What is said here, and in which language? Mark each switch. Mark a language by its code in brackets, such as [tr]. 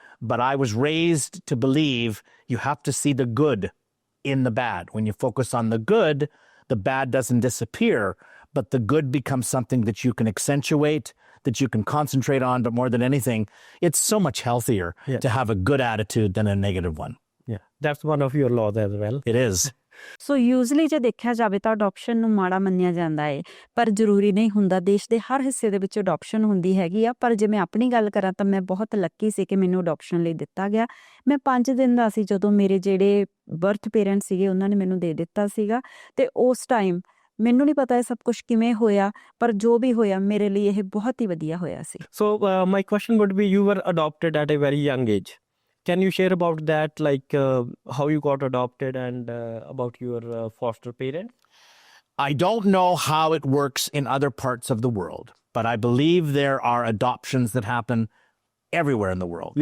[en] But I was raised to believe you have to see the good in the bad. When you focus on the good, the bad doesn't disappear, but the good becomes something that you can accentuate, that you can concentrate on. But more than anything, it's so much healthier to have a good attitude than a negative one. Yeah, that's one of your laws as well. It is. [pa] So usually ਜੇ ਦੇਖਿਆ ਜਾਵੇ ਤਾਂ adoption ਨੂੰ ਮਾੜਾ ਮੰਨਿਆ ਜਾਂਦਾ ਹੈ, ਪਰ ਜ਼ਰੂਰੀ ਨਹੀਂ ਹੁੰਦਾ। ਦੇਸ਼ ਦੇ ਹਰ ਹਿੱਸੇ ਦੇ ਵਿੱਚ ਅਡੋਪਸ਼ਨ ਹੁੰਦੀ ਹੈਗੀ ਆ। ਪਰ ਜੇ ਮੈਂ ਆਪਣੀ ਗੱਲ ਕਰਾਂ ਤਾਂ ਮੈਂ ਬਹੁਤ ਲੱਕੀ ਸੀ ਕਿ ਮੈਨੂੰ ਅਡੋਪਸ਼ਨ ਲਈ ਦਿੱਤਾ ਗਿਆ। ਮੈਂ 5 ਦਿਨ ਦਾ ਸੀ ਜਦੋਂ ਮੇਰੇ ਜਿਹੜੇ ਬਰਥ ਪੇਰੈਂਟਸ ਸੀਗੇ ਉਹਨਾਂ ਨੇ ਮੈਨੂੰ ਦੇ ਦਿੱਤਾ ਸੀਗਾ। ਤੇ ਉਸ ਟਾਈਮ ਮੈਨੂੰ ਨਹੀਂ ਪਤਾ ਇਹ ਸਭ ਕੁਝ ਕਿਵੇਂ ਹੋਇਆ, ਪਰ ਜੋ ਵੀ ਹੋਇਆ ਮੇਰੇ ਲਈ ਇਹ ਬਹੁਤ ਹੀ ਵਧੀਆ ਹੋਇਆ ਸੀ। [en] So my question would be, you were adopted at a very young age. Can you share about that, like how you got adopted and about your foster parents? I don't know how it works in other parts of the world, but I believe there are adoptions that happen everywhere in the world.